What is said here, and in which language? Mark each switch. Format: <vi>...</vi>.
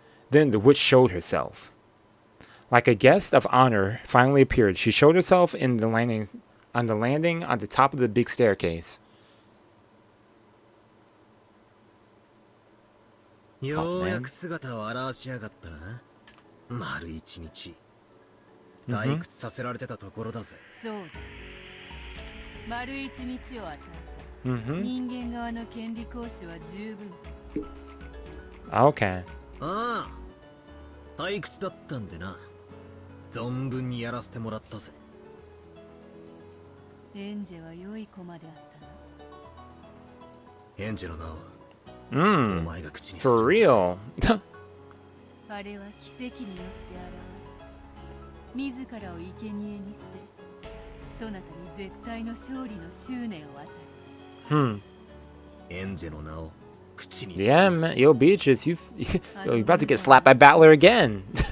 <en>Then the witch showed herself. Like a guest of honor finally appeared, she showed herself on the landing on the top of the big staircase.</en> <ja>ようやく姿を現しやがったな。丸一日。退屈させられてたところだぜ。そうだ。丸一日を与えた。人間側の権利行使は十分。</ja> <en>Okay.</en> <ja>ああ。退屈だったんでな。存分にやらせてもらったぜ。エンジェは良い子まであったな。エンジェの名を。</ja> <en>For real.</en> <ja>あれは奇跡によって現れ、自らを生贄にして、そなたに絶対の勝利の執念を与え。エンジェの名を口に。</ja> <en>Yeah, man. Yo, Beatrice, you're about to get slapped by Battler again.</en>